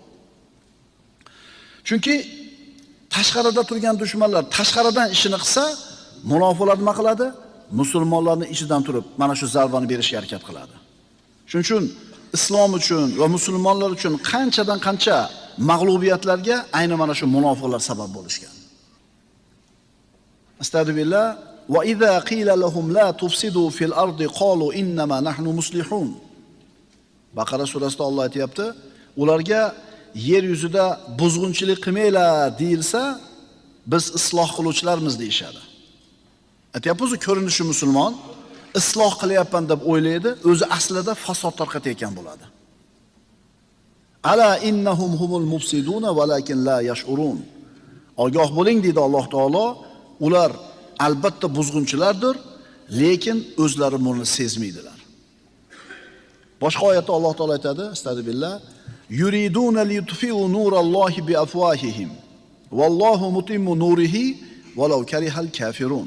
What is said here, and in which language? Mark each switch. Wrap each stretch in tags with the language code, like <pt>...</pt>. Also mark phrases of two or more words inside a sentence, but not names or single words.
<uz>Chunki tashqarida turgan dushmanlar tashqaridan ishini qilsa, munofiqlar nima qiladi? Musulmonlarning ichidan turib mana shu zarbani berishga harakat qiladi. Shuning uchun islom uchun va musulmonlar uchun qanchadan qancha mag'lubiyatlarga ayni mana shu munofiqlar sabab bo'lishgan. Astagfirullah.</uz> <ar>وإذا قيل لهم لا تفسدوا في الأرض قالوا إنما نحن مصلحون.</ar> <uz>Baqara surasida Alloh aytayapti, ularga yer yuzida buzg'unchilik qilmanglar deyilsa, biz isloh qiluvchilarmiz deyshadi. Aytayapmiz, ko'rinishi musulmon, isloh qilyapman deb o'ylaydi, o'zi aslida fasod tarqatayotgan bo'ladi.</uz> <ar>ألا إنهم هم المفسدون ولكن لا يشعرون.</ar> <uz>Ogoh bo'ling deydi Alloh taolo. Ular albatta buzg'unchilardir, lekin o'zlari buni sezmaydilar. Boshqa oyatda Alloh taolo aytadi, astagfirullah,</uz> <ar>يريدون ليطفئوا نور الله بأفواههم والله متم نوره ولو كره الكافرون.</ar>